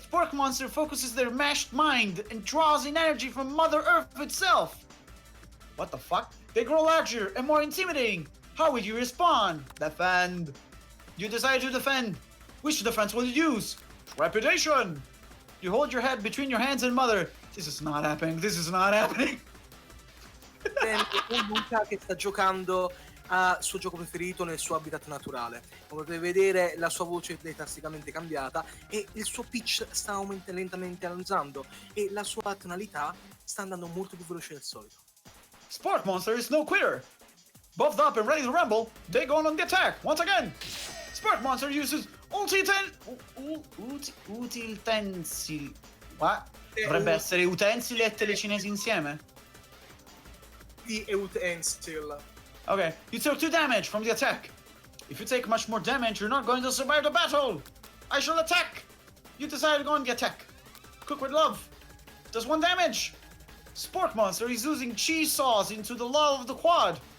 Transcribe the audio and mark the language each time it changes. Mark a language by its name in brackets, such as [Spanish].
[English] Spork Monster focuses their mashed mind and draws in energy from Mother Earth itself. What the fuck? They grow larger and more intimidating. How would you respond? Defend. You decide to defend. Which defense will you use? Reputation. You hold your head between your hands and Mother. This is not happening. This is not happening. [Italian] Luca che sta giocando al suo gioco preferito nel suo habitat naturale. Come potete vedere, la sua voce è drasticamente cambiata e il suo pitch sta lentamente alzando e la sua tonalità sta andando molto più veloce del solito. [English] Spork Monster is no quitter. Buffed up and ready to rumble, they go on the attack once again. Spork Monster uses utensili. What? [Italian] Dovrebbe essere utensili e telecinesi insieme. [English] The utensil. Okay, you took 2 damage from the attack. If you take much more damage, you're not going to survive the battle. I shall attack. You decide to go on the attack. Cook with love. Does 1 damage. Spork Monster is using cheese sauce into the lull of the quad.